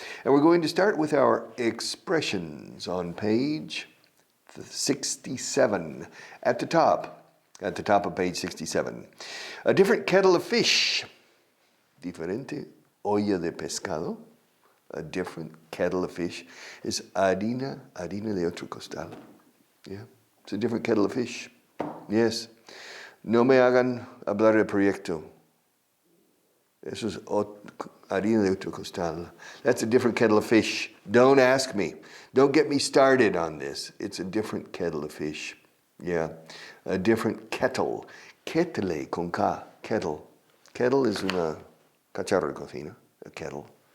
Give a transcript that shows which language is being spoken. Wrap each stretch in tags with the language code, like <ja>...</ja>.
<en>And we're going to start with our expressions on page 67 at the top of page 67. A different kettle of fish.</en> <es>Diferente olla de pescado,</es> <en>a different kettle of fish, is</en> <es>harina de otro costal.</es> <en>Yeah, it's a different kettle of fish. Yes.</en> <es>No me hagan hablar de proyecto. Eso es harina de otro costal.</es> <en>That's a different kettle of fish. Don't ask me. Don't get me started on this. It's a different kettle of fish. Yeah, a different kettle. Kettle con K, kettle. Kettle is</en> <es>una cacharro de cocina,</es> <en>a kettle.</en>